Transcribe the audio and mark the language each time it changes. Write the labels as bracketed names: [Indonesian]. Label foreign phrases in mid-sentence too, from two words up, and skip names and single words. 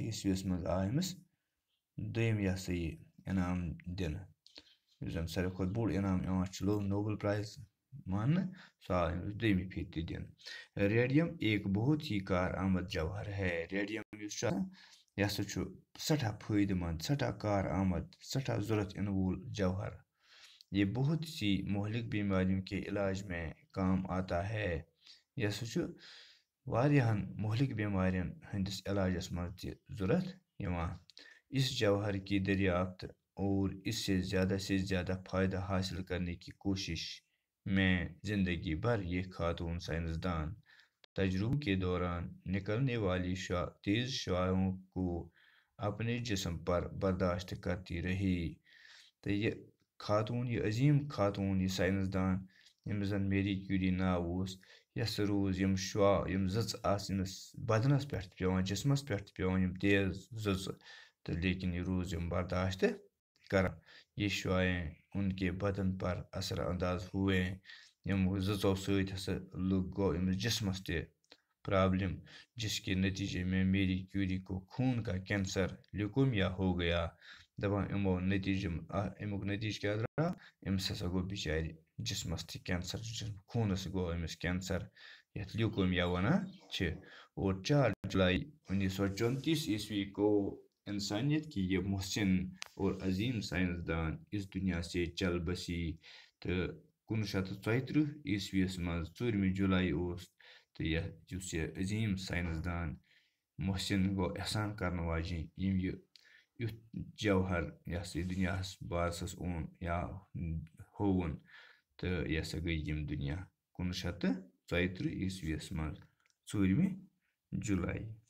[Kashmiri] عیسویس منٛز آو أمِس دوٚیِم یہِ ہسا یہِ انعام دِنہٕ یُس زن ساروی کھۄتہٕ بوٚڑ انعام یِوان چھُ نوبل پرائز ماننہٕ سُہ آو أمِس دوٚیمہِ پھِرِ تہِ دِنہٕ [Urdu] ریڈیم ایک بہت ہی کارآمد جوہر ہے [Kashmiri] ریڈیم یُس چھُ آسان یہِ ہسا چھُ سٮ۪ٹھاہ فٲیدٕ منٛد سٮ۪ٹھاہ کارآمد سٮ۪ٹھاہ ضوٚرتھ یِنہٕ وول [Urdu] جوہر یہ بہت سی مہلک بیماریوں کے علاج میں کام آتا ہے [Kashmiri] یہِ ہسا چھُ واریاہن مہلک بیمارٮ۪ن ہٕنٛدِس علاجس منٛز تہِ ضوٚرتھ یِوان [Urdu] اس جوہر کی دریافت اور اس سے زیادہ فائدہ حاصل کرنے کی کوشش میں زندگی بھر یہ خاتون سائنسدان تجربوں کے دوران نکلنے والی تیز شعاعوں کو اپنے جسم پر برداشت کرتی رہی [Kashmiri] تہٕ یہِ خاتون یہِ عظیٖم خاتون یہِ ساینسدان ییٚمِس زن میری کیوری ناو اوس یہِ ہسا روٗز یِم شعاع یِم زٕژٕ آسہٕ أمِس بدنس پٮ۪ٹھ تہِ پیٚوان جسمس پٮ۪ٹھ تہِ پیٚوان یِم تیز زٕژٕ تہٕ لیکن یہِ روٗز یِم برداشت کران [Urdu] یہ شعاعیں ان کے بدن پر اثر انداز ہوئے [Kashmiri] یِم زٕژو سۭتۍ ہسا گوٚو أمِس جسمس تہِ پرابلم [Urdu] جس کے نتیجے میں میری کیوری کو خون کا کینسر لیوکومیا ہو گیا [Kashmiri] دپان امیُک نتیجہٕ کیٛاہ درٛاو أمِس ہسا گوٚو بِچارِ جسمس تہِ کینسر خوٗنس گوٚو أمِس کینسر یتھ لیوکومیا ونان چھِ [Urdu] اور 4 جولائی 1934 عیسوی کو انسانیت کی یہ محسن اور عظیم سائنسدان اس دنیا سے چل بسی [Kashmiri] تہٕ 1934 عیسویس منٛز 4 جولائی اوس تہٕ یُس یہِ عظیٖم ساینسدان محسن گوٚو احسان کرنہٕ واجِنۍ یِم یہِ یُتھ جوہر یہِ ہسا یہِ دُنیاہس بارسس اوٚن یا ہووُن تہٕ یہِ ہسا گٔے یِم دُنیا 1934 عیسویس منٛز 4 جُلاے.